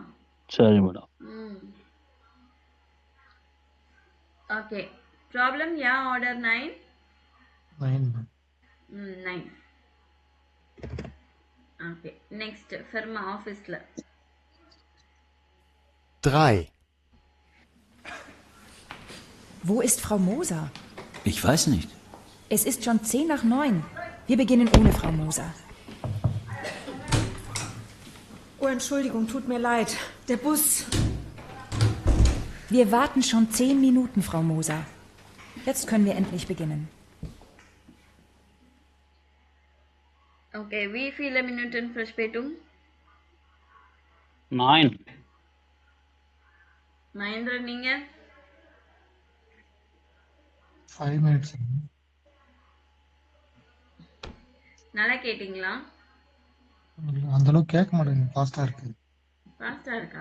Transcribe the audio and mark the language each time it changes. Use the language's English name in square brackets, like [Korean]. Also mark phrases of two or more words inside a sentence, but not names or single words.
[Tamil] சரி மேடம். ஓகே [German] Problem ja oder [Tamil] 9 9 ஓகே நெக்ஸ்ட் ஃபர்மா ஆஃபீஸ்ல [German] 3. Wo ist Frau Moser? Ich weiß nicht. Es ist schon 10 nach 9. Wir beginnen ohne Frau Moser. Oh, Entschuldigung, tut mir leid. Der Bus. Wir warten schon 10 Minuten, Frau Moser. Jetzt können wir endlich beginnen. Okay, wie viele Minuten Verspätung? 9. [Tamil] மகேந்திரன் நீங்க [English] 5 minutes. [Tamil] நல்லா கேட்டிங்களா? அந்த அளவுக்கு கேட்க மாட்டேங்குது ஃபாஸ்டா இருக்கு. ஃபாஸ்டா இருக்கா?